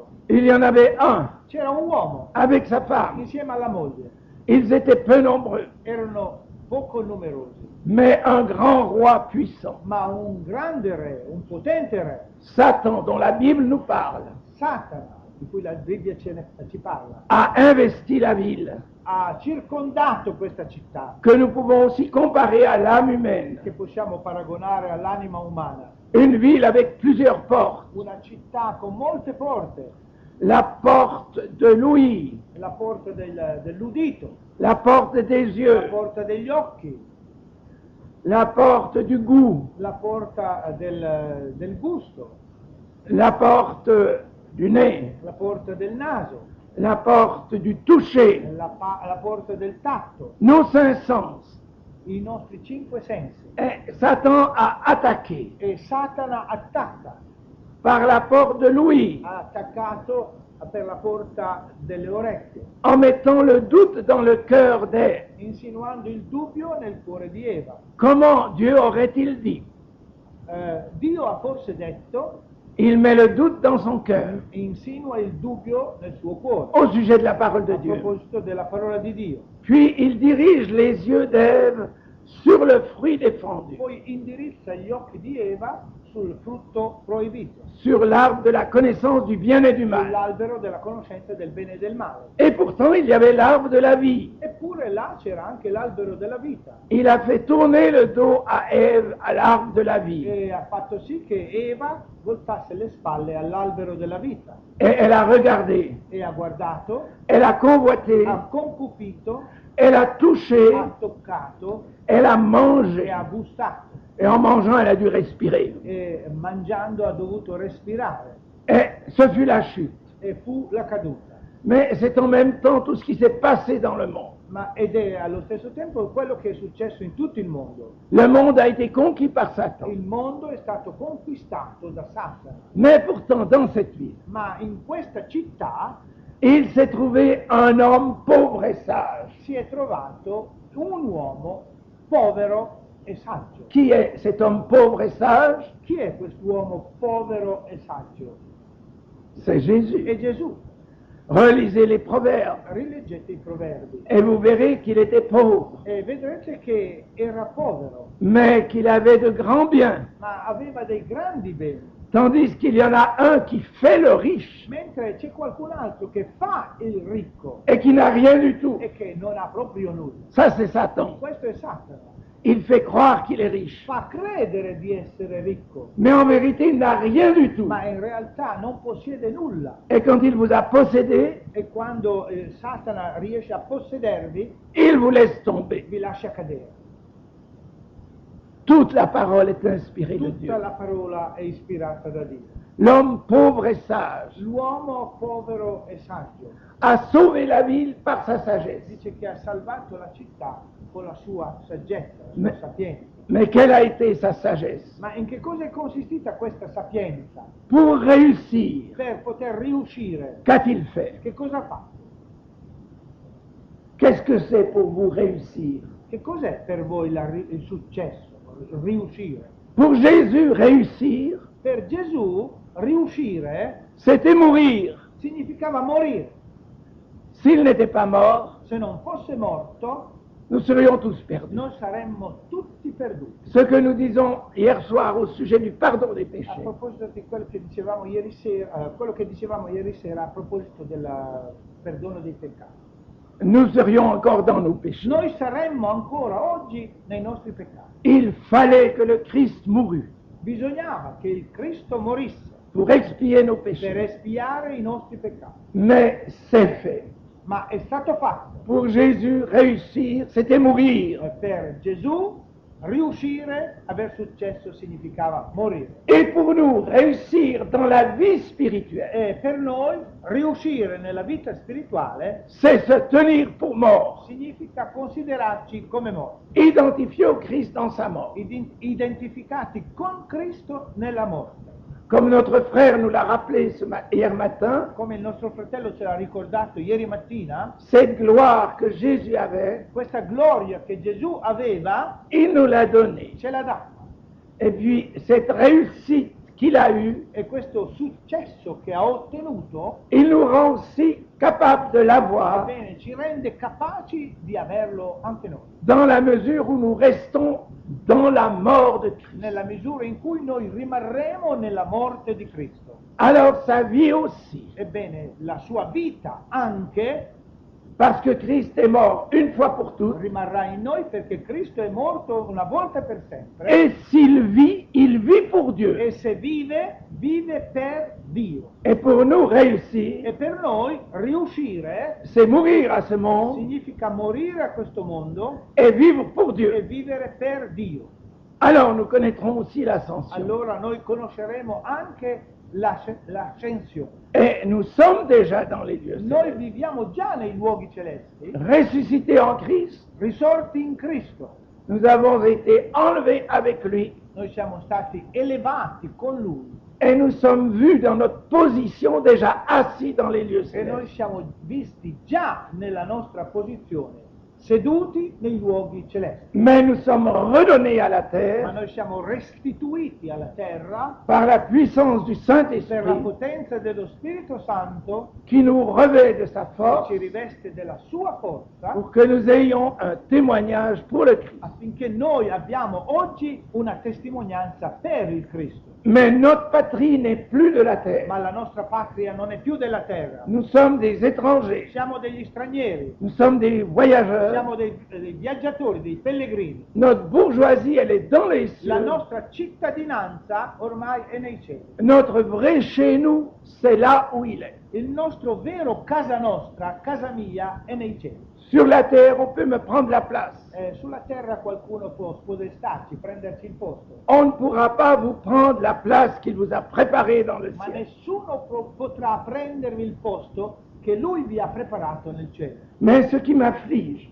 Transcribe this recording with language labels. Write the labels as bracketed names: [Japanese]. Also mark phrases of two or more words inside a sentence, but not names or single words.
[French] Il y en avait un [Italian] C'era un uomo [French] avec sa femme. [Italian] insieme alla moglie. [French] Ils étaient peu nombreux, [Italian] Erano poco numerosi, [French] mais un grand roi puissant, [Italian] ma un grande re, un potente re, [French] Satan, dont la Bible nous parle, [Italian] Satana, di cui la Bibbia ci parla, [French] a investi la ville, [Italian] ha circondato questa città, [French] que nous pouvons aussi comparer à l'âme humaine. [Italian] che possiamo paragonare all'anima umana. [French] Une ville avec plusieurs portes. [Italian] Una città con molte porte, [French] La porte de l'ouïe, [Italian] la porta dell'udito, [French] la porte des [Italian] la [French] yeux, [Italian] porta degli occhi, [French] la porte du goût, [Italian] la porta del gusto, [French] la porte du nez, [Italian] la porta del naso, [French] la porte du toucher, [Italian] la porta del tatto, [French] nos cinq sens. [Italian] i nostri cinque sensi. [French] Et Satan a attaqué [Italian] E Satana attacca, [French] par la porte de l'ouïe, [Italian] ha attaccato per la porta delle orecchie, [French] en mettant le doute dans le cœur d'Ève. [Italian] insinuando il dubbio nel cuore di Eva. [French] Comment Dieu aurait-il dit? [Italian] Dio ha forse detto, [French] Il met le doute dans son cœur [Italian] insinua il dubbio nel suo cuore, [French] au sujet de la parole de [Italian] a [French] Dieu. [Italian] proposito della parola di Dio. [French] Puis il dirige les yeux d'Ève sur le fruit défendu, [Italian] Poi indirizza gli occhi di Eva sul frutto proibito, [French] sur l'arbre de la connaissance du bien et du mal. [Italian] sull'albero della conoscenza del bene e del male. [French] Et pourtant, il y avait l'arbre de la vie. [Italian] Eppure là c'era anche l'albero della vita [French] Il a fait tourner le dos à Ève, à l'arbre de la vie. [Italian] e ha fatto sì che Eva voltasse le spalle all'albero della vita [French] Et elle a regardé, [Italian] e ha guardato, [French] elle a convoité, [Italian] ha concupito, [French] elle a touché, [Italian] ha toccato [French] elle a [Italian] e [French] mangé. [Italian] ha gustato [French] Et en mangeant, elle a dû respirer. [Italian] e mangiando ha dovuto respirare [French] Et ce fut la chute. [Italian] e fu la caduta. [French] Mais c'est en même temps tout ce qui s'est passé dans le monde. [Italian] Ed è allo stesso tempo quello che è successo in tutto il mondo. [French] Le monde a été conquis par Satan. [Italian] Il mondo è stato conquistato da Satana, [French] Mais pourtant, dans cette ville, [Italian] ma in questa città [French] il s'est trouvé un homme pauvre et sage. [Italian] si è trovato un uomo povero e saggio. [French] Qui est cet homme pauvre et sage? [Italian] Chi è quest'uomo povero e saggio? [French] C'est Jésus. [Italian] È Gesù. [French] Relisez les proverbes [Italian] Rileggete i proverbi [French] et vous verrez qu'il était pauvre, [Italian] e vedrete che era povero, [French] mais qu'il avait de grands biens. [Italian] ma aveva dei grandi beni, [French] Tandis qu'il y en a un qui fait le riche [Italian] mentre c'è qualcun altro che fa il ricco [French] et qui n'a rien du tout. [Italian] e che non ha proprio nulla. [French] Ça, c'est Satan. [Italian] Questo è Satana. [French] Il fait croire qu'il est riche. [Italian] Fa credere di essere ricco, [French] Mais en vérité, il n'a rien du tout. [Italian] ma in realtà non possiede nulla. [French] Et quand il vous a possédé, [Italian] E quando Satana riesce a possedervi, [French] il vous laisse tomber. [Italian] vi lascia cadere. [French] Toute la parole est inspirée de Dieu. [Italian] Tutta la parola è ispirata da Dio. [French] L'homme pauvre et sage [Italian] L'uomo povero e saggio [French] a sauvé la ville par sa sagesse. [Italian] dice che ha salvato la città con la sua saggezza, la sua [French] Ma- [Italian] sapienza. [French] Mais quelle a été sa sagesse? [Italian] Ma in che cosa è consistita questa sapienza? [French] Pour réussir, [Italian] Per poter riuscire, [French] qu'a-t-il fait? [Italian] che cosa fa? [French] Qu'est-ce que c'est pour vous réussir? [Italian] Che cos'è per voi il successo, riuscire? [French] Pour Jésus, réussir, [Italian] Per Gesù riuscire [French] c'était mourir. [Italian] significava morire. [French] S'il n'était pas mort, [Italian] Se non fosse morto, [French] nous serions tous perdus. [Italian] noi saremmo tutti perduti. [French] Ce que nous disons hier soir au sujet du pardon des [Italian] A [French] péchés, [Italian] proposito di quello che dicevamo ieri sera, a proposito del perdono dei peccati. [French] nous serions encore dans nos péchés. [Italian] Noi saremmo ancora oggi nei nostri peccati. [French] Il fallait que le Christ mourût [Italian] Bisognava che il Cristo morisse [French] pour expier nos [Italian] per [French] péchés. [Italian] espiare i nostri peccati. [French] Mais c'est fait. [Italian] Ma è stato fatto. [French] Pour Jésus, réussir, c'était mourir. [Italian] Per Gesù riuscire, aver successo significava morire. [French] Et pour nous, réussir dans la vie spirituelle, [Italian] E per noi riuscire nella vita spirituale [French] c'est se tenir pour mort, [Italian] significa considerarci come morti, [French] identifié au Christ dans sa mort. [Italian] identificati con Cristo nella morte. [French] Comme notre frère nous l'a rappelé hier matin, [Italian] Come il nostro fratello ce l'ha ricordato ieri mattina, [French] cette gloire que Jésus avait, [Italian] questa gloria che Gesù aveva [French] il nous l'a donnée. [Italian] ce l'ha data. [French] Et puis, cette réussite qu'il a eue, [Italian] E questo successo che ha ottenuto, [French] il nous rend aussi capables de l'avoir [Italian] ebbene, ci rende capaci di averlo anche noi, [French] dans la mesure où nous restons dans la mort de Christ. [Italian] nella misura in cui noi rimarremo nella morte di Cristo. [French] Alors sa vie aussi, [Italian] Ebbene, la sua vita anche [French] parce que Christ est mort une fois pour toutes, [Italian] rimarrà in noi perché Cristo è morto una volta per sempre. [French] et s'il vit, il vit pour Dieu. [Italian] E se vive, vive per Dio. [French] Et pour nous [Italian] E [French] réussir, [Italian] per noi riuscire [French] c'est mourir à ce monde [Italian] significa morire a questo mondo [French] et vivre pour [Italian] e [French] Dieu. [Italian] vivere per Dio. [French] Alors nous connaîtrons aussi l'ascension. [Italian] Allora noi conosceremo anche l'ascensione. [French] Et nous sommes déjà dans les lieux [Italian] Noi [French] célestes. [Italian] viviamo già nei luoghi celesti, [French] Ressuscités en Christ, [Italian] risorti in Cristo. [French] nous avons été enlevés avec lui [Italian] Noi siamo stati elevati con Lui [French] et nous sommes vus dans notre position déjà assis dans les lieux [Italian] e noi [French] célestes. [Italian] siamo visti già nella nostra posizione, seduti nei luoghi celesti. [French] Mais nous sommes redonnés à la [Italian] Ma [French] terre [Italian] noi siamo restituiti alla terra [French] par la puissance du [Italian] per la [French] Saint-Esprit [Italian] potenza dello Spirito Santo [French] qui nous revêt de sa [Italian] che [French] force [Italian] ci riveste della sua forza, [French] pour que nous ayons un témoignage pour le Christ. [Italian] affinché noi abbiamo oggi una testimonianza per il Cristo. [French] Mais notre patrie n'est plus de la terre. [Italian] Ma la nostra patria non è più della terra. [French] Nous sommes des étrangers. [Italian] Siamo degli stranieri, [French] Nous sommes des voyageurs. [Italian] siamo dei viaggiatori, dei pellegrini. [French] Notre bourgeoisie, elle est dans les [Italian] La [French] cieux. [Italian] nostra cittadinanza ormai è nei cieli. [French] Notre vrai chez nous, c'est là où il est. [Italian] Il nostro vero casa nostra, casa mia, è nei cieli. [French] Sur la terre, on peut me prendre la place. [Italian] Sulla terra qualcuno può spodestarci, prenderci il posto, [French] On ne pourra pas vous prendre la place qu'il vous a préparée dans le [Italian] ma [French] ciel. [Italian] nessuno potrà prendervi il posto che lui vi ha preparato nel cielo. [French] Mais ce qui m'afflige,